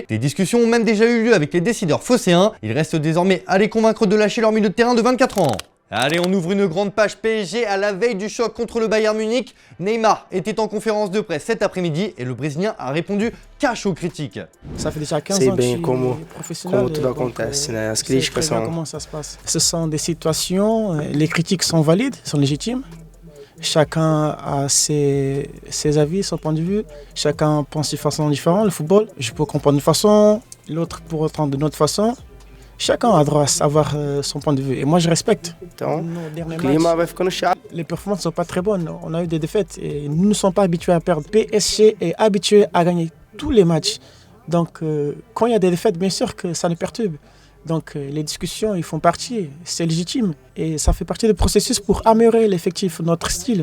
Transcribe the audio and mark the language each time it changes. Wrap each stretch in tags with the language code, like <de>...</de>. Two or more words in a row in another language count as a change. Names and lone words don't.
<fr>Des discussions ont même déjà eu lieu avec les décideurs phocéens. Il reste désormais à les convaincre de lâcher leur milieu de terrain de 24 ans. Allez, on ouvre une grande page PSG à la veille du choc contre le Bayern Munich. Neymar était en conférence de presse cet après-midi et le Brésilien a répondu cash aux critiques. Ça fait déjà 15 ans que je suis professionnel.</fr> <pt>Como tudo acontece, né? As críticas são...</pt> <fr>Comment ça se passe? Ce sont des situations, les critiques sont valides, sont légitimes. Chacun a ses avis, son point de vue. Chacun pense de façon différente. Le football, je peux comprendre d'une façon, l'autre pour entendre d'une autre façon. Chacun a droit à savoir son point de vue et moi je respecte.</fr> <pt>Então, o clima vai ficando chato.</pt> <fr>Les performances ne sont pas très bonnes, on a eu des défaites et nous ne sommes pas habitués à perdre. PSG est habitué à gagner tous les matchs. Donc quand il y a des défaites, bien sûr que ça nous perturbe. Donc les discussions, ils font partie, c'est légitime et ça fait partie du processus pour améliorer l'effectif, notre style.</fr>